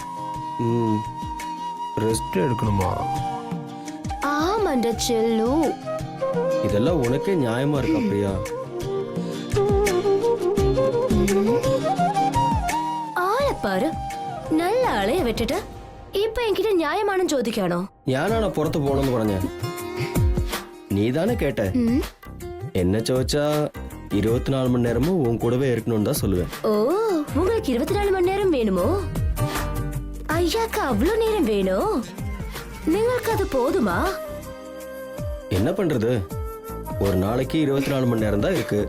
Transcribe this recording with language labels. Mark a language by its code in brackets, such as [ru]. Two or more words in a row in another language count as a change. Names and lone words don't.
[ta] ரெஸ்ட் எடுக்கணுமா? ஆமாண்டா செல்லு. இதெல்லாம் உனக்கே நியாயமா இருக்கா பிரியா? ஆளை பாரு, நல்ல அலைய விட்டுட்டு இப்ப என்கிட்ட நியாயமான ஜோதிக்கானோ? [ml] ഞാനാണോ പുറത്ത് പോണെന്ന് പറഞ്ഞ? [ta] நீதானே கேட்ட. என்ன ചോദിച്ചാ 24 மணி நேரமும் உன் கூடவே இருக்கணும்னு தான் சொல்லுவேன். ஓ, உங்களுக்கு 24 மணி நேரம் வேணுமோ? ஐயாக்கு அவ்வளவு நேரம் வேணும்? നിങ്ങൾക്ക് அது போதுமா? என்ன பண்றது, ஒரு நாளைக்கு 24 மணி நேரம் தான் இருக்கு.